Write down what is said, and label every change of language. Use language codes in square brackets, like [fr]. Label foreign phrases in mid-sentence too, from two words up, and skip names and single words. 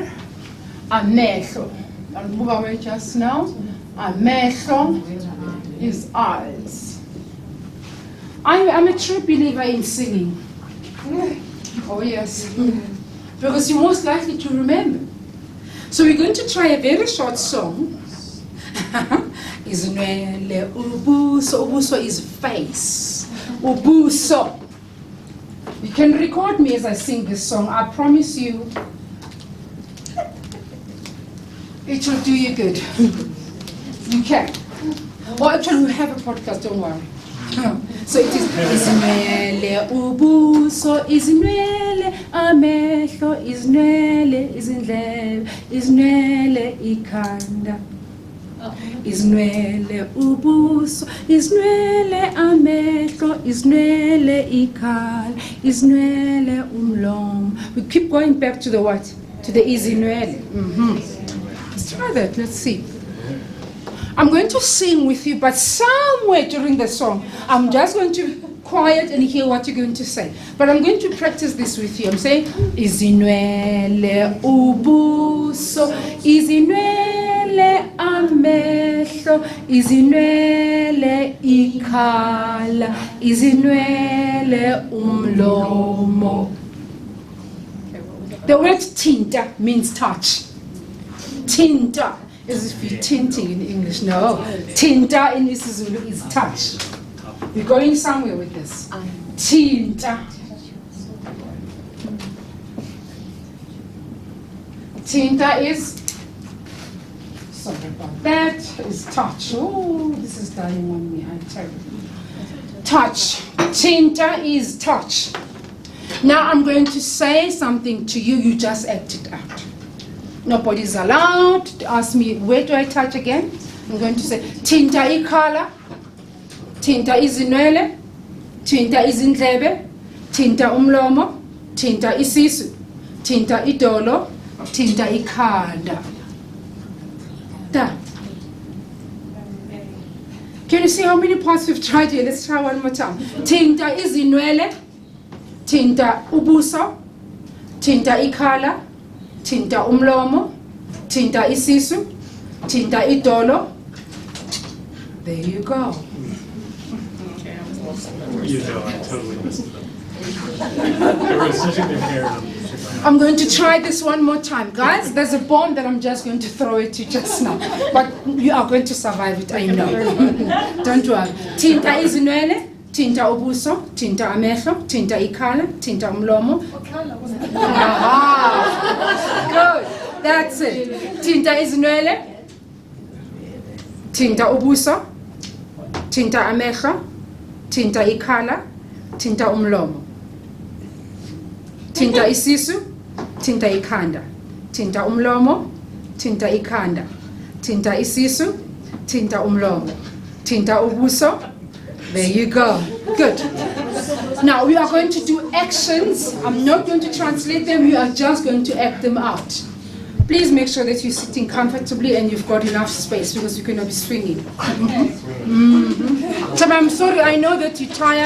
[en] Amehlo. I'll move away just now. Amehlo is eyes. I'm a true believer in singing. Oh yes. Because you're most likely to remember. So we're going to try a very short song. [zu] Izinwele ubuso. [en] Ubuso is face. Ubuso. You can record me as I sing this song. I promise you it will do you good. You can. Well, actually, we have a podcast, don't worry. So it is [zu] izinwele ubuso, izinwele amehlo, izinwele izindlebe, izinwele ikhanda. Izinwele ubuso, izinwele amehlo, izinwele ikhala, izinwele umlomo. [en] We keep going back to the what? To the izinwele. Let's try that. Let's see. I'm going to sing with you, but somewhere during the song, I'm just going to quiet and hear what you're going to say. But I'm going to practice this with you. I'm saying, [zu] izinwele ubuso, izinwele amehlo, izinwele ikhala, izinwele umlomo. [en] The word tinta means touch. Tinta is if you're tinting in English. No. Tinta in isiZulu is touch. We're going somewhere with this. [zu] Tinta. [en] Tinta is, sorry about that, is touch. Oh, this is dying on me, I tell you. Touch. Tinta is touch. Now I'm going to say something to you, you just act it out. Nobody's allowed to ask me, where do I touch again? I'm going to say, [zu] tinta ikhala, tinta izinwele, tinta izindlebe, tinta umlomo, tinta isisu, tinta idolo, tinta ikhanda. [en] Done. Can you see how many parts we've tried here? Let's try one more time. [zu] Tinta izinwele, tinta ubuso, tinta ikhala, tinta umlomo, tinta isisu, tinta idolo. [en] There you go. You know, I totally missed it. There was such an inherent. I'm going to try this one more time. Guys, there's a bomb that I'm just going to throw at you just now. But you are going to survive it, I know. Don't worry. [zu] Tinta izinwele, tinta ubuso, tinta amehlo, tinta ikhala, tinta umlomo. [en] Aha. Good. That's it. [zu] Tinta izinwele, tinta ubuso, tinta amehlo, tinta ikhala, tinta umlomo. Tinta isisu, tinta ikhanda. Tinta umlomo, tinta ikhanda. Tinta isisu, tinta umlomo. Tinta ubuso. [en] There you go. Good. Now we are going to do actions. I'm not going to translate them. You are just going to act them out. Please make sure that you're sitting comfortably and you've got enough space because you're going to be swinging. So I'm sorry, I know that you're tired.